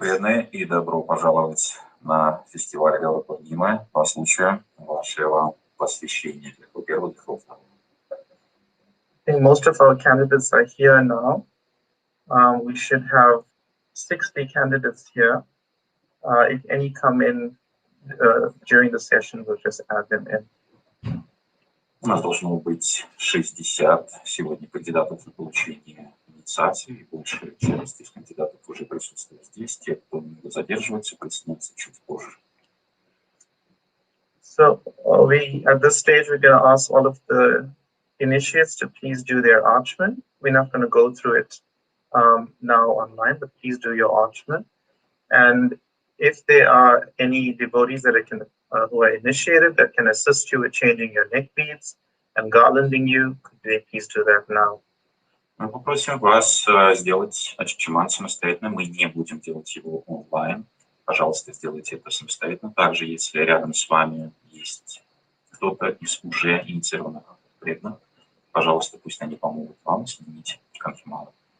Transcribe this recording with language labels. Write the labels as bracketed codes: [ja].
[ru] преданные, и добро пожаловать на фестиваль Гаура Пурнимы по случаю вашего посвящения для первого духовного. [en] I think most of our candidates are here now. We should have 60 candidates here. If any come in during the session, we'll just add them in. [ru] У нас должно быть 60 сегодня кандидатов на получение инициации, и большая часть из кандидатов уже присутствует здесь. Те, кто не задерживается, присоединятся чуть позже. [en] So we, at this stage, we're going to ask all of the initiates to please do their archman. We're not going to go through it now online, but please do your archman. And if there are any devotees that who are initiated that can assist you with changing your neck beads and garlanding you, could they please do that now? [ru] Мы попросим вас сделать ачичиман самостоятельно. Мы не будем делать его онлайн. Пожалуйста, сделайте это самостоятельно. Также, если рядом с вами есть кто-то из уже инициированных преданных, пожалуйста, пусть они помогут вам сменить канхималу.